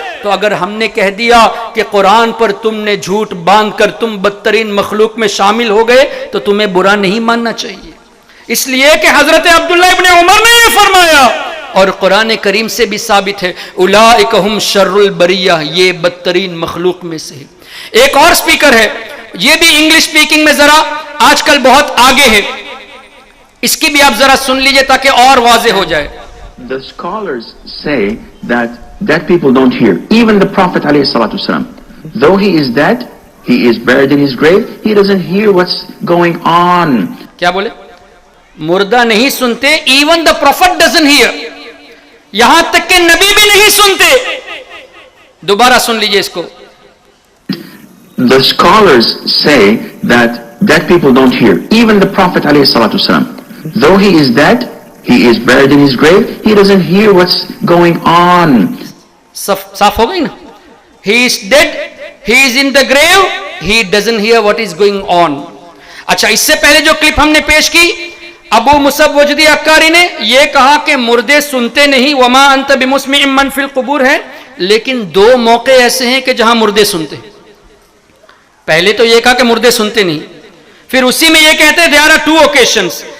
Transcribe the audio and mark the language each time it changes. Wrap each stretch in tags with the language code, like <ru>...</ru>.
<ur>تو اگر ہم نے کہہ دیا کہ قرآن پر تم نے جھوٹ باندھ کر تم بدترین مخلوق میں شامل ہو گئے تو تمہیں برا نہیں ماننا چاہیے، اس لیے کہ حضرت عبداللہ ابن عمر نے یہ فرمایا اور قرآن کریم سے بھی ثابت ہے،</ur> <ar>اولئک ہم شر البریہ،</ar> <ur>یہ بدترین مخلوق میں سے ہے. ایک اور سپیکر ہے، یہ بھی انگلش سپیکنگ میں ذرا آج کل بہت آگے ہے، اس کی بھی آپ ذرا سن لیجئے تاکہ اور واضح ہو جائے.</ur> <en>The scholars say that dead people don't hear. Even the Prophet ﷺ, though he is dead, he is buried in his grave, he doesn't hear what's going on.</en> <ur>کیا بولے؟ مردہ نہیں سنتے.</ur> <en>Even the Prophet doesn't hear.</en> <ur>یہاں تک کہ نبی بھی نہیں سنتے. دوبارہ سن لیجئے اس کو.</ur> <en>The scholars say that dead people don't hear. Even the Prophet ﷺ, though he is dead, he is buried in his grave, he doesn't hear what's going on.</en> <ur>صاف ہو گئی نا؟</ur> <en>He is dead, he is in the grave, he doesn't hear what is going on.</en> <ur>اچھا، اس سے پہلے جو clip ہم نے پیش کی، ابو مصعب وجدی عکاری نے یہ کہا کہ مردے سنتے نہیں،</ur> <ar>وما انت بمسمع من فی القبور</ar> <ur>ہے، لیکن دو موقع ایسے ہیں کہ جہاں مردے سنتے. پہلے تو یہ کہا کہ مردے سنتے نہیں، پھر اسی میں یہ کہتے ہیں</ur> <en>there are two occasions.</en>